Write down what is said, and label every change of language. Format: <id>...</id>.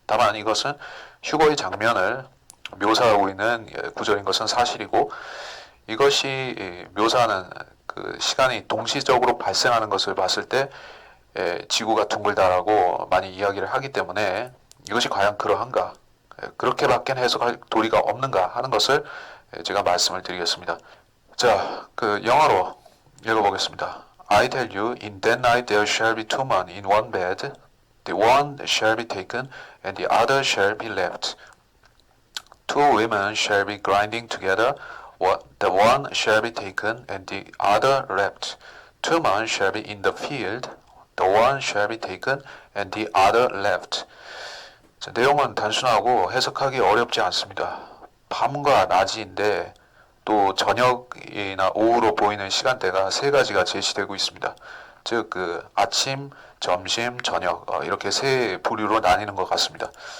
<ko>다만 이것은 휴거의 장면을 묘사하고 있는 구절인 것은 사실이고 이것이 묘사하는 그 시간이 동시적으로 발생하는 것을 봤을 때 지구가 둥글다라고 많이 이야기를 하기 때문에 이것이 과연 그러한가, 그렇게밖에 해석할 도리가 없는가 하는 것을 제가 말씀을 드리겠습니다. 자, 그 영어로 읽어보겠습니다.</ko> <en>I tell you, in that night there shall be two men in one bed, the one shall be taken and the other shall be left. Two women shall be grinding together, the one shall be taken and the other left. Two men shall be in the field, the one shall be taken and the other left.</en> <ko>자, 내용은 단순하고 해석하기 어렵지 않습니다. 밤과 낮인데 또 저녁이나 오후로 보이는 시간대가 세 가지가 제시되고 있습니다. 즉 그 아침, 점심, 저녁 이렇게 세 부류로 나뉘는 것 같습니다.</ko>